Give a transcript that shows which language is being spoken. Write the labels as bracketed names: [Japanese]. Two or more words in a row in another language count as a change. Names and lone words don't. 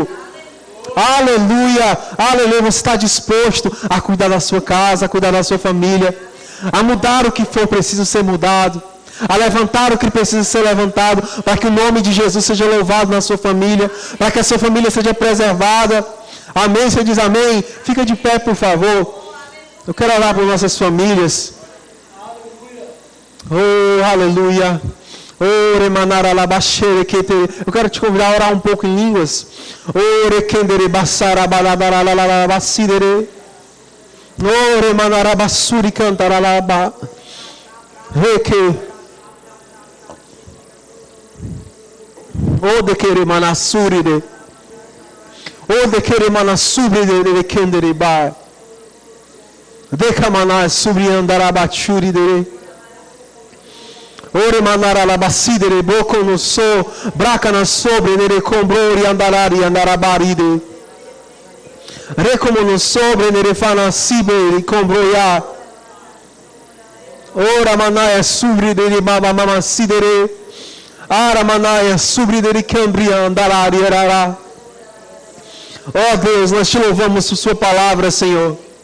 [Portuguese] Aleluia, aleluia, você está disposto a cuidar da sua casa, a cuidar da sua família, a mudar o que for preciso ser mudado, a levantar o que precisa ser levantado, para que o nome de Jesus seja louvado na sua família, para que a sua família seja preservada. Amém? Você diz amém? Fica de pé, por favor. Eu quero orar por nossas famílias. Oh, aleluia. Oh, remanara labaxere que eu quero te convidar a orar um pouco em línguas. Oh, rekendere basara balabara labacidere. Oh, remanara basuri cantara laba. Reke. Oh, de querer manasuride. O de querer manar sobre de kendere ba, de kamanar sobre andar abachuri de, ore manar alabacidere boko no so, braca na sobre de combrori andarari andarabaride, recomo no sobre de fana sibe combroia, ora manaia sobre de mama mama sidere, ara manaia sobre de cambria andarari arara. Oh Deus, nós te louvamos por sua palavra, Senhor.